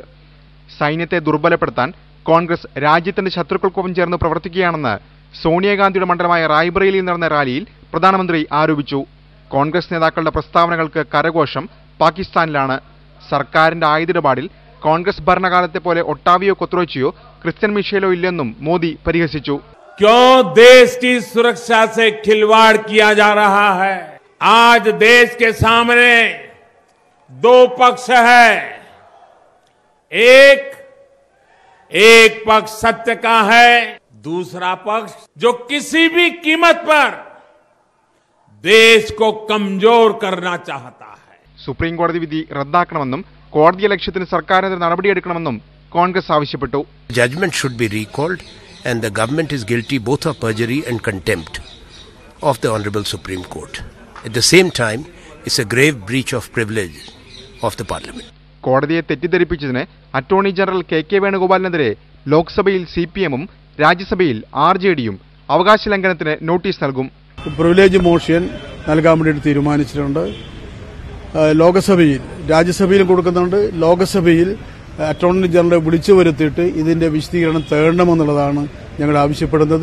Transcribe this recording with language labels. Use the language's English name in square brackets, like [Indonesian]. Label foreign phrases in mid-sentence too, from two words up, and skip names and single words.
[Malayalam] സൈന്യത്തെ ദുർബലപ്പെടുത്താൻ കോൺഗ്രസ് രാജ്യത്തിന്റെ ശത്രുക്കൾക്കൊപ്പം ചേർന്ന് പ്രവർത്തിക്കുകയാണെന്ന് സോണിയാഗാന്ധിയുടെ മണ്ഡലമായ റായ്ബറേലിയിൽ നടന്ന റാലിയിൽ പ്രധാനമന്ത്രി ആരോപിച്ചു. കോൺഗ്രസ് നേതാക്കളുടെ പ്രസ്താവനകൾക്ക് കരഘോഷം പാകിസ്ഥാനിലാണ്. സർക്കാരിന്റെ ആയുധിടപാടിൽ കോൺഗ്രസ് ഭരണകാലത്തെ പോലെ ഒട്ടാവിയോ കൊത്രോച്ചിയോ ക്രിസ്ത്യൻ മിഷേലോ ഇല്ലെന്നും മോദി പരിഹസിച്ചു. [Hindi] क्यों देश की सुरक्षा से खिलवाड़ किया जा रहा है? आज देश के सामने दो पक्ष है. एक पक्ष सत्य का है, दूसरा पक्ष जो किसी भी कीमत पर देश को कमजोर करना चाहता है। [Malayalam] സുപ്രീം കോടതി വിധി റദ്ദാക്കണമെന്നും കോടതി ലക്ഷ്യത്തിന് സർക്കാരിനെതിരെ നടപടിയെടുക്കണമെന്നും കോൺഗ്രസ് ആവശ്യപ്പെട്ടു. [English] Judgment should be recalled and the government is guilty both of perjury and contempt of the Honorable Supreme Court. At the same time, it's a grave breach of privilege of the Parliament. [Malayalam] കോടതിയെ തെറ്റിദ്ധരിപ്പിച്ചതിന് അറ്റോർണി ജനറൽ കെ വേണുഗോപാലിനെതിരെ ലോക്സഭയിൽ CPM-ഉം രാജ്യസഭയിൽ RJD-യും അവകാശ ലംഘനത്തിന് നോട്ടീസ് നൽകും. [English] privilege motion [Malayalam] നൽകാൻ വേണ്ടി തീരുമാനിച്ചിട്ടുണ്ട്. ലോകസഭയിൽ രാജ്യസഭയിലും കൊടുക്കുന്നുണ്ട്. ലോകസഭയിൽ അറ്റോർണി ജനറലെ വിളിച്ചു വരുത്തിയിട്ട് ഇതിന്റെ വിശദീകരണം തേടണമെന്നുള്ളതാണ് ഞങ്ങൾ ആവശ്യപ്പെടുന്നത്.